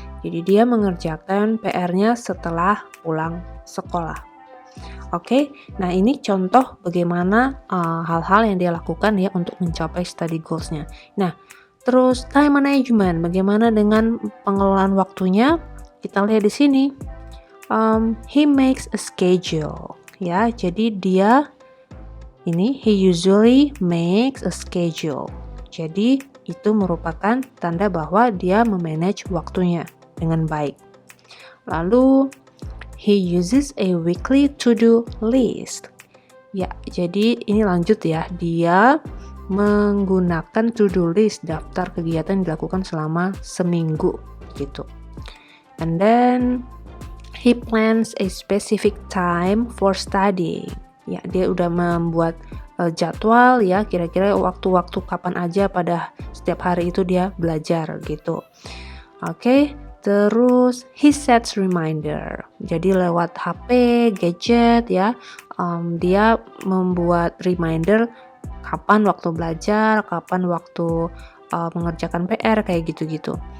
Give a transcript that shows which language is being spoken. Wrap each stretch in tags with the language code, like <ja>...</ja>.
<id>Jadi dia mengerjakan PR-nya setelah pulang sekolah. Oke, nah ini contoh bagaimana hal-hal yang dia lakukan ya untuk mencapai study goals-nya. Nah, terus time management, bagaimana dengan pengelolaan waktunya? Kita lihat di sini,</id> <en>he makes a schedule,</en> <id>ya. Jadi dia</id> <en>he usually makes a schedule.</en> <id>Jadi itu merupakan tanda bahwa dia memanage waktunya dengan baik. Lalu</id> <en>he uses a weekly to-do list.</en> <id>Ya, jadi ini lanjut ya. Dia menggunakan to-do list, daftar kegiatan yang dilakukan selama seminggu gitu.</id> <en>And then he plans a specific time for studying.</en> <id>Ya, dia udah membuat jadwal ya, kira-kira waktu-waktu kapan aja pada setiap hari itu dia belajar gitu. Oke. Terus</id> <en>he sets reminder.</en> <id>Jadi lewat HP, gadget ya, dia membuat reminder kapan waktu belajar, kapan waktu mengerjakan PR kayak gitu-gitu.</id>